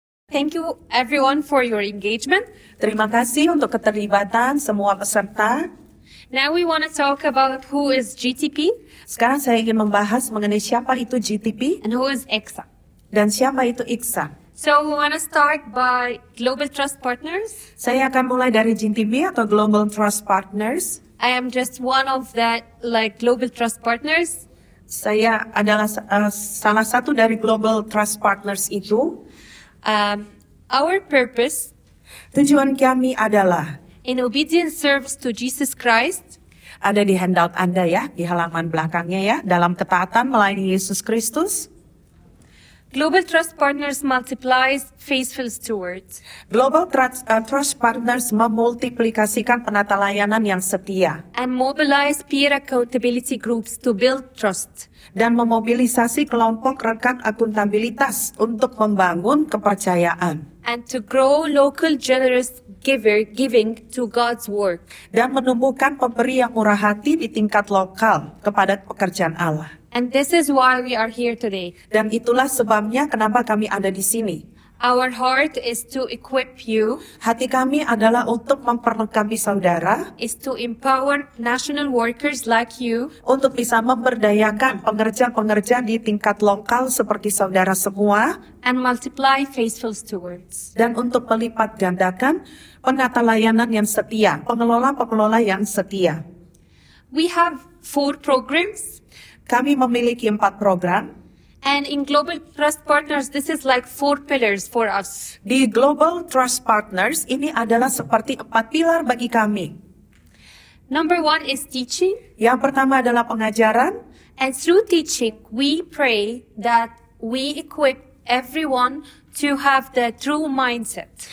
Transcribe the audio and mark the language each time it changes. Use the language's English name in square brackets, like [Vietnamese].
[English] Thank you everyone for your engagement. [Indonesian] Terima kasih untuk keterlibatan semua peserta. [English] Now we want to talk about who is GTP [Indonesian] Sekarang saya ingin membahas mengenai siapa itu GTP [English] and who is EXA. [Indonesian] dan siapa itu IKSA. [English] So we want to start by Global Trust Partners. [Indonesian] Saya akan mulai dari GTP atau Global Trust Partners. [English] I am just one of that Global Trust Partners. [Indonesian] Saya adalah salah satu dari Global Trust Partners itu. [English] Our purpose [Indonesian] Tujuan kami adalah [English] in obedient service to Jesus Christ [Indonesian] ada di handout Anda ya, di halaman belakangnya ya, dalam ketaatan melayani Yesus Kristus. [English] Global Trust Partners multiplies faithful stewards. [Indonesian] Global Trust Partners memultiplikasikan penata layanan yang setia [English] And mobilize peer accountability groups to build trust. [Indonesian] dan memobilisasi kelompok rekan akuntabilitas untuk membangun kepercayaan [English] And to grow local generous giving to God's work. [Indonesian] dan menumbuhkan pemberi yang murah hati di tingkat lokal kepada pekerjaan Allah. [English] And this is why we are here today. [Indonesian] Dan itulah sebabnya kenapa kami ada di sini. [English] Our heart is to equip you, [Indonesian] Hati kami adalah untuk memperlengkapi saudara, [English] is to empower national workers like you, [Indonesian] untuk bisa memberdayakan pengerja-pengerja di tingkat lokal seperti saudara semua, [English] and multiply faithful stewards. [Indonesian] dan untuk melipat gandakan penata layanan yang setia, pengelola-pengelola yang setia. [English] We have 4 programs, [Indonesian] Kami memiliki 4 program. [English] and in Global Trust Partners, this is like 4 pillars for us. [Indonesian] Di Global Trust Partners, ini adalah seperti 4 pilar bagi kami. [English] Number 1 is teaching, [Indonesian] Yang pertama adalah pengajaran, [English] and through teaching, we pray that we equip everyone to have the true mindset.